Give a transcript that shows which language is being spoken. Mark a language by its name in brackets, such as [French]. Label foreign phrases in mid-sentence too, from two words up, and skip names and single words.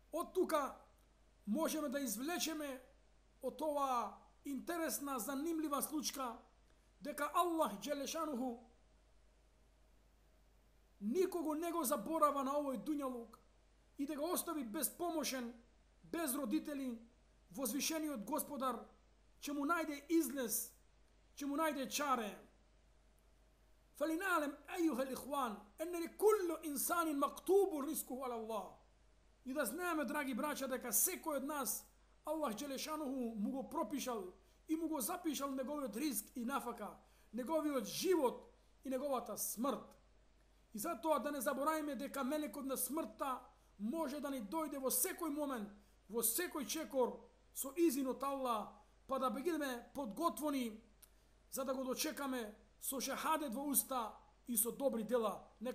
[Macedonian] Од тука можеме да извлечеме од ова интересна, занимлива случка дека Аллах Джелешануху никого не го заборава на овој дуњалук и да го остави безпомошен, без родители, возвишениот Господар ќе му најде излез, ќе му најде чаре. [Arabic] فلنعلم أيها الإخوان أن لكل إنسان مكتوب رزقه على الله. [Macedonian] И да знаеме, драги браќа, дека секој од нас Аллах Джелешануху му го пропишал и му го запишал неговиот ризк и нафака, неговиот живот и неговата смрт. И затоа да не забораваме дека мелекот на смртта може да ни дојде во секој момент, во секој чекор со изин од Аллах, па да бидеме подготвени за да го дочекаме со шехадет во уста и со добри дела.